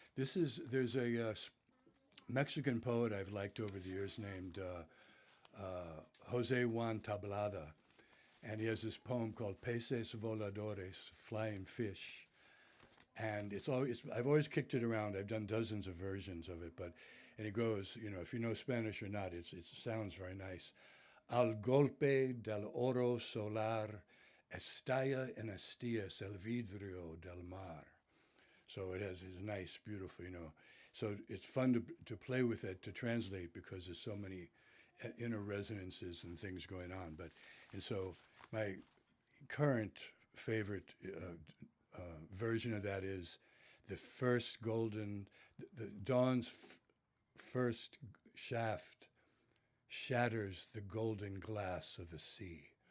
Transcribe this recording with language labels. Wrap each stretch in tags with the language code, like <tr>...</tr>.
<en>There's a Mexican poet I've liked over the years named Jose Juan Tablada, and he has this poem called Peces Voladores, Flying Fish. And I've always kicked it around. I've done dozens of versions of it, and it goes, if you know Spanish or not, it sounds very nice.</en> <es>Al golpe del oro solar estalla en estías el vidrio del mar.</es> <en>So it's nice, beautiful, So it's fun to play with it, to translate, because there's so many inner resonances and things going on. And so my current favorite version of that is the dawn's first shaft shatters the golden glass of the sea.</en>